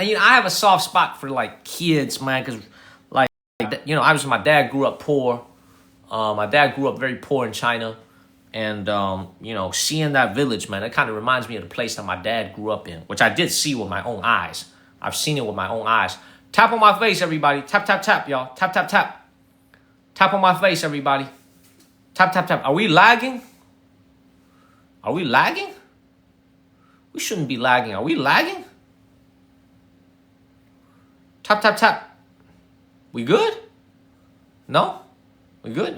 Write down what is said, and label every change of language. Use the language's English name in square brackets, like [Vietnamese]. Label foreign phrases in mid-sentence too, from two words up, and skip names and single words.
[English] You know, I have a soft spot for like kids, man, because like, you know, obviously my dad grew up poor. My dad grew up very poor in China. And, you know, seeing that village, man, it kind of reminds me of the place that my dad grew up in, which I did see with my own eyes. I've seen it with my own eyes. Tap on my face, everybody. Tap, tap, tap, y'all. Tap, tap, tap. Tap on my face, everybody. Tap, tap, tap. Are we lagging? Are we lagging? We shouldn't be lagging. Are we lagging? Tap, tap, tap. We good? No? We good?